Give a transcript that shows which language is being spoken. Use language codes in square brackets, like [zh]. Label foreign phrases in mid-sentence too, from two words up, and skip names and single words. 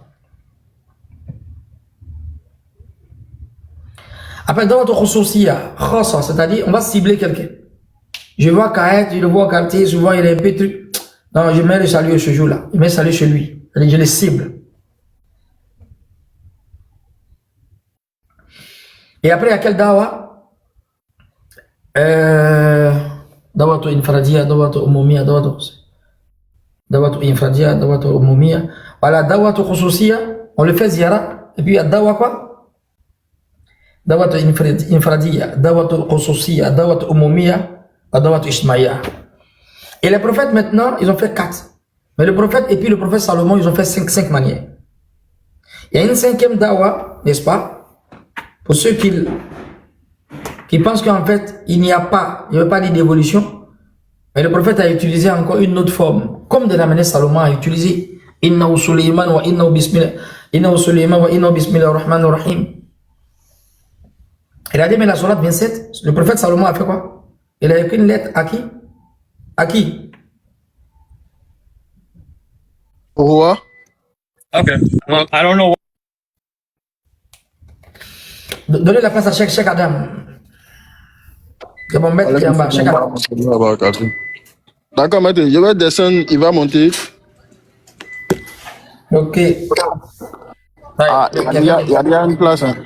[fr] Après, dans notre khousoussia, c'est-à-dire, on va cibler quelqu'un. Je vois Kaet, je le vois au quartier, souvent il est un peu truc. Non, je mets le salut ce jour-là. Je mets le salut chez lui. Je le cible. Et après, il y a quel dawa? [ar] دعوة فردية، دعوة عمومية، دعوة فردية، دعوة عمومية. Voilà, دعوة خصوصية, [fr] on le fait ziyara. Et puis il y a dawa quoi? [ar] دعوة فردية، دعوة خصوصية، دعوة عمومية. [fr] Et les prophètes maintenant, ils ont fait 4. Mais le prophète et puis le prophète Salomon, ils ont fait 5 manières. Il y a une 5e dawa, n'est-ce pas? Pour ceux qui pensent qu'en fait, il n'y a pas d'évolution. Mais le prophète a utilisé encore une autre forme. Comme de la manière Salomon a utilisé. [ar] إنه سليمان وإنه بسم الله الرحمن الرحيم. [fr] Il a dit, mais la sourate 27, le prophète Salomon a fait quoi? Il a écrit une lettre à qui? À qui? Au roi. [en] Okay. Well, I don't know. [fr] Donnez la place à Cheikh Adam. C'est mon maître qui est en bas, Cheikh Adam. D'accord, maître, je vais descendre, il va monter. Ok. Ah, il y a une place. Hein.